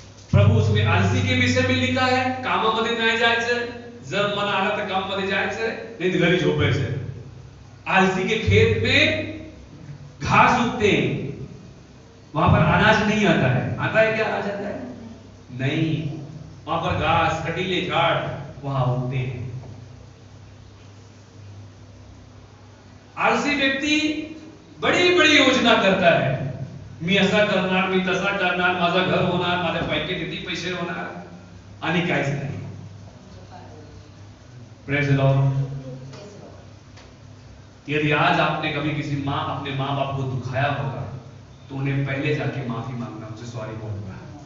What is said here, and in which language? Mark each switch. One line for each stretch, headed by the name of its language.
Hindi: प्रभू उसमें आलसी के विषय में लिखा है,
Marathi: कामामध्ये नाही जायचं, जर मन आला तर कामामध्ये जायचं, नहीं घरी झोपायचं।
Hindi: आलसी के खेत में घास उगते हैं, वहां पर अनाज नहीं आता है। आता है क्या? अनाज आता है? नहीं, वहां पर घास, कटीले झाड़ वहां उगते हैं। आलसी व्यक्ति बड़ी बड़ी योजना करता है,
Marathi: मी असा करणार, मी तसा करणार, माझा घर होणार, माझ्या पैकी किती पैसे होणार, आणि काहीच नाही।
English: Praise the Lord.
Hindi: यदि आज आपने कभी किसी अपने मां बाप को दुखाया होगा तो उन्हें पहले जाके माफी मांगना, उनसे सॉरी बोलना।